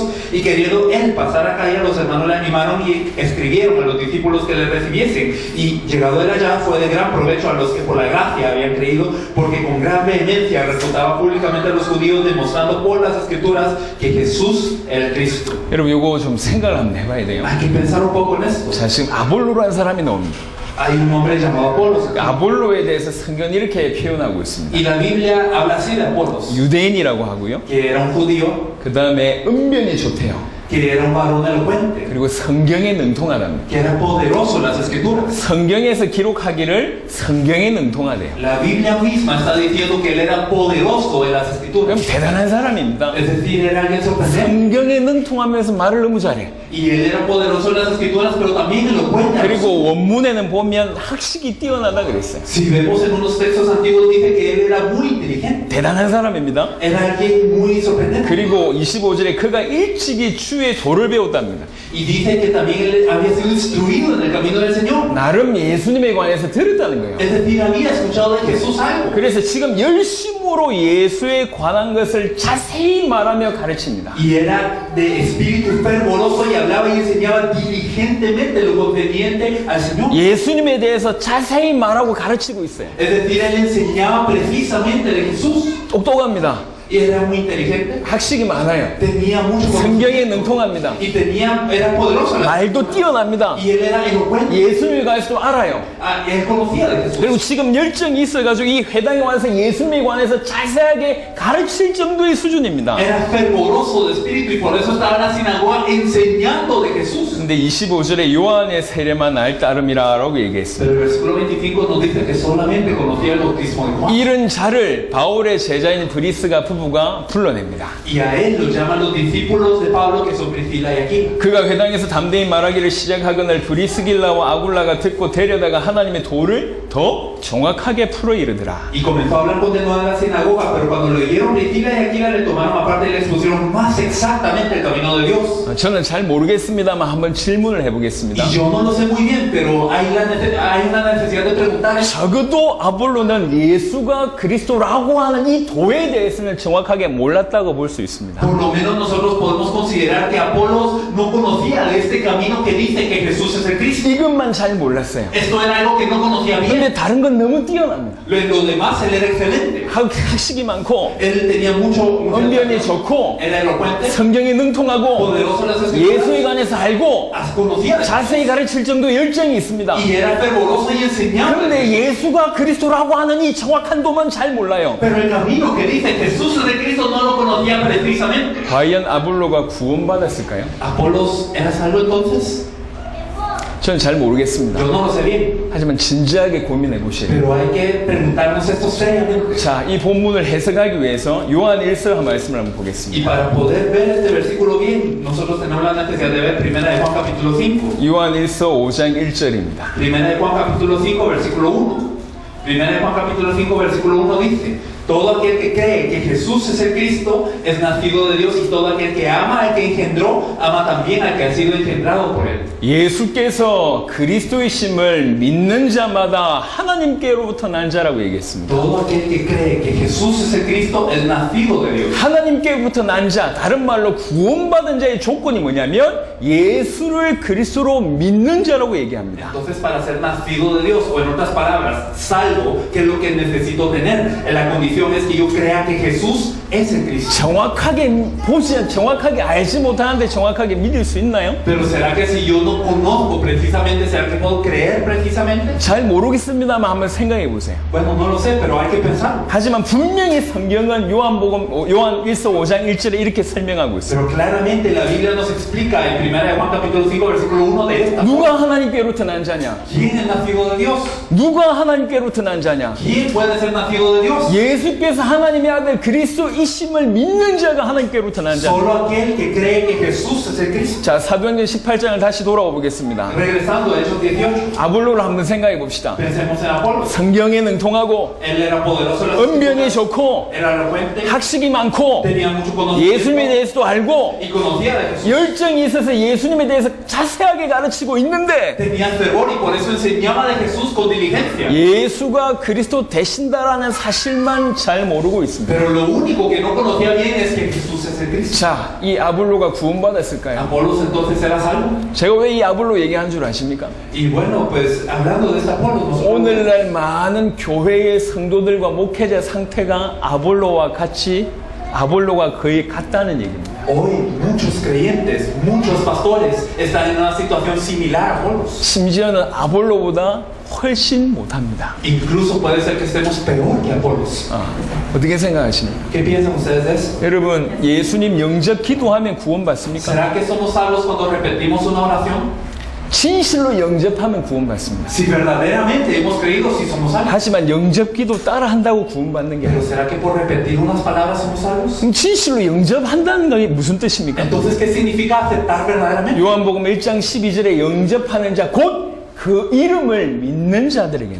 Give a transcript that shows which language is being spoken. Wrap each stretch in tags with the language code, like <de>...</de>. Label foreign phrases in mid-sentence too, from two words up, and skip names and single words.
<es>Y queriendo él pasar a Acaya, los hermanos le animaron y escribieron a los discípulos que le recibiesen. Y llegado él allá, fue de gran provecho a los que por la gracia habían creído, porque con gran vehemencia refutaba públicamente a los judíos, demostrando por las escrituras que Jesús era el Cristo.</es> <ko>여러분 이거 좀 생각을 한번 해봐야 돼요.</ko> <es>Hay que pensar un poco en esto.</es> <ko>자, 지금 아볼로라는 사람이 나옵니다.</ko> <es>Hay un hombre llamado Apolos aquí.</es> <ko>아볼로에 대해서 성경은 이렇게 표현하고 있습니다.</ko> <es>Y la Biblia habla así de Apolos,</es> <ko>유대인이라고 하고요.</ko> <es>que era un judío,</es> <ko>그 다음에 은변이 좋대요.</ko> <es>que era un varón elocuente,</es> <ko>그리고 성경에 능통하답니다.</ko> <es>que era poderoso en las escrituras.</es> <ko>성경에서 기록하기를 성경에 능통하대요.</ko> <es>La Biblia misma está diciendo que él era poderoso en las 그럼 escrituras.</es> <ko>대단한 사람입니다.</ko> <es>Es decir, era alguien sorprendente.</es> <ko>성경에 능통하면서 말을 너무 잘해.</ko> <es>Y él era poderoso en las escrituras, pero también elocuente.</es> <ko>그리고 원문에는 보면 학식이 뛰어나다 그랬어요.</ko> <es>Si vemos en unos textos antiguos dice que él era muy inteligente.</es> <ko>대단한 사람입니다.</ko> <es>Era alguien muy sorprendente.</es> <ko>그리고 25절에 그가 일찍이 주의 도를 배웠답니다.</ko> <es>Y dice que también él había sido instruido en el camino del Señor.</es> <ko>나름 예수님에 관해서 들었다는 거예요.</ko> <es>Es decir, había escuchado de Jesús algo.</es> <ko>그래서 지금 열심으로 예수에 관한 것을 자세히 말하며 가르칩니다.</ko> <es>Y era de espíritu fervoroso y hablaba y enseñaba diligentemente lo conveniente al Señor.</es> <ko>예수님에 대해서 자세히 말하고 가르치고 있어요.</ko> <es>Es decir, él enseñaba precisamente de Jesús.</es> <ko>똑똑합니다.</ko> <es>Y era muy inteligente.</es> <ko>학식이 많아요.</ko> <es>Tenía mucho 성경에 conocimiento.</es> <ko>능통합니다.</ko> <es>Y era poderoso. en la-</es> <ko>말도 뛰어납니다.</ko> <es>Y él era elocuente.</es> <ko>예수님에 관해서도 알아요.</ko> <es>Él conocía de Jesús.</es> <ko>그리고 지금 열정이 있어가지고 이 회당에 와서 예수님에 관해서 자세하게 가르칠 정도의 수준입니다.</ko> <es>Era fervoroso de espíritu y por eso estaba en la sinagoga enseñando de Jesús.</es> <ko>근데 25절에 요한의 세례만 알 따름이라고 얘기했어요.</ko> <es>Pero el versículo 25 nos dice que solamente conocía el bautismo de Juan.</es> <ko>이런 자를 바울의 제자인 브리스가 부부가 불러냅니다.</ko> <es>Y a él lo llaman los discípulos de Pablo, que son Priscila y Aquila.</es> <ko>그가 회당에서 담대히 말하기를 시작하거늘 브리스길라와 아굴라가 듣고 데려다가 하나님의 도를 더 정확하게 풀어 이르더라.</ko> <es>Y comenzó a hablar con denuedo en la sinagoga, pero cuando lo oyeron Priscila y Aquila le tomaron aparte y le expusieron más exactamente el camino de Dios.</es> <ko>저는 잘 모르겠습니다만 한번 질문을 해보겠습니다.</ko> <es>Y yo no lo sé muy bien, pero hay una necesidad de preguntar.</es> <ko>적어도 아볼로는 예수가 그리스도라고 하는 이 도에 대해서는 정확하게 몰랐다고 볼 수 있습니다.</ko> <es>Por lo menos nosotros podemos considerar que Apolos no conocía de este camino que dice que Jesús es el Cristo.</es> <ko>이것만 잘 몰랐어요.</ko> <es>Esto era algo que no conocía bien.</es> <ko>근데 다른 건 너무 뛰어납니다.</ko> <es>Lo demás, él era excelente.</es> <ko>학식이 많고</ko> <es>Él tenía mucho.</es> <ko>언변이 좋고</ko> <es>Era elocuente,</es> <ko>성경에 능통하고</ko> <es>poderoso en las escrituras.</es> <ko>예수에 관해서 알고</ko> <es>Conocía.</es> <ko>자세히 가르칠 정도의 열정이 있습니다.</ko> <es>Y era fervoroso y enseñaba.</es> <ko>그런데 예수가 그리스도라고 하는 이 정확한 도만 잘 몰라요.</ko> <es>Pero el camino que dice Jesús es de Cristo no lo conocía precisamente.</es> <ko>과연 아볼로가 구원받았을까요?</ko> <es>¿Apolos era salvo entonces?</es> <ko>저는 잘 모르겠습니다.</ko> <es>Yo no lo sé bien.</es> <ko>하지만 진지하게 고민해 보셔야 돼요.</ko> <es>Pero hay que preguntarnos esto seriamente.</es> <ko>자, 이 본문을 해석하기 위해서 요한 1서 한 말씀을 한번</ko> <es>Y 보겠습니다. para poder ver este versículo bien, nosotros tenemos la necesidad de ver 1 de Juan capítulo 5.</es> <ko>요한 1서 5장 1절입니다.</ko> <es>1 de Juan capítulo 5, versículo 1. 1 de Juan capítulo 5, versículo 1 dice: todo aquel que cree que Jesús es el Cristo es nacido de Dios, y todo aquel que ama al que engendró, ama también al que ha sido engendrado por él.</es> <ko>예수께서 그리스도이심을 믿는 자마다 하나님께로부터 난 자라고 얘기했습니다.</ko> <es>Todo aquel que cree que Jesús es el Cristo es nacido de Dios.</es> <ko>하나님께로부터 난 자, 다른 말로 구원받은 자의 조건이 뭐냐면 예수를 그리스도로 믿는 자라고 얘기합니다.</ko> <es>Entonces, para ser nacido de Dios, o en otras palabras, salvo, ¿qué es lo que necesito tener? La condición es que yo crea que Jesús es el Cristo.</es> <ko>정확하게 알지 못하는데 정확하게 믿을 수 있나요?</ko> <es>Pero ¿será que si yo no conozco precisamente, será que puedo creer precisamente?</es> <ko>잘 모르겠습니다만 한번 생각해 보세요.</ko> <es>Bueno, no lo sé, pero hay que pensar.</es> <ko>하지만 분명히 성경은 요한 1서 5장 1절에 이렇게 설명하고 있어요.</ko> <es>Pero claramente la Biblia nos explica en 1 de Juan capítulo 5, versículo 1 de esta.</es> <ko>누가 하나님께로부터 난 자냐?</ko> <es>¿Quién es nacido de Dios?</es> <ko>누가 하나님께로부터 난 자냐?</ko> <es>¿Quién puede ser nacido de Dios?</es> <ko>예수께서 하나님의 아들 그리스도이심을 믿는 자가 하나님께로부터 난 자.</ko> <es>Solo aquel que cree que Jesús es el Cristo.</es> <ko>자, 사도행전 18장을 다시 돌아와 보겠습니다.</ko> <es>Regresando a Hechos 18,</es> <ko>아볼로를 한번 생각해 봅시다.</ko> <es>pensemos en Apolos.</es> <ko>성경에 능통하고</ko> <es>Él era poderoso en las 언변이 escrituras, 좋고 era elocuente,</es> <ko>학식이 많고</ko> <es>tenía mucho 예수님에 conocimiento</es> <ko>대해서도 알고</ko> <es>y conocía de Jesús.</es> <ko>열정이 있어서 예수님에 대해서 자세하게 가르치고 있는데</ko> <es>Tenía fervor y por eso enseñaba de Jesús con diligencia.</es> <ko>예수가 그리스도 되신다라는 사실만 잘 모르고 있습니다.</ko> <es>Pero lo único que no conocía bien es que Jesús es el Cristo.</es> <ko>자, 이 아볼로가 구원받았을까요?</ko> <es>Apolos entonces era salvo.</es> <ko>제가 왜 이 아볼로 얘기한 줄 아십니까?</ko> <es>Y bueno, pues hablando de este Apolos, nosotros</es> <ko>오늘날 많은 교회의 성도들과 목회자 상태가 아볼로가 거의 같다는 얘기입니다.</ko> <es>hoy muchos creyentes, muchos pastores están en una situación similar a Apolos.</es> <ko>심지어는 아볼로보다 훨씬 못합니다.</ko> <es>Incluso puede ser que estemos peor que Apolos.</es> <ko>어떻게 생각하십니까?</ko> <es>¿Qué piensan ustedes de eso?</es> <ko>여러분, 예수님 영접 기도하면 구원받습니까?</ko> <es>¿Será que somos salvos cuando repetimos una oración?</es> <ko>진실로 영접하면 구원받습니다.</ko> <es>Si verdaderamente hemos creído, si somos salvos.</es> <ko>하지만 영접 기도 따라한다고 구원받는 게</ko> <es>Pero 아니에요. ¿será que por repetir unas palabras somos salvos?</es> <ko>그럼 진실로 영접한다는 게 무슨 뜻입니까?</ko> <es>Entonces, ¿qué significa aceptar verdaderamente?</es> <ko>요한복음 1장 12절에 영접하는 자, 곧 그 이름을 믿는 자들에게는</ko>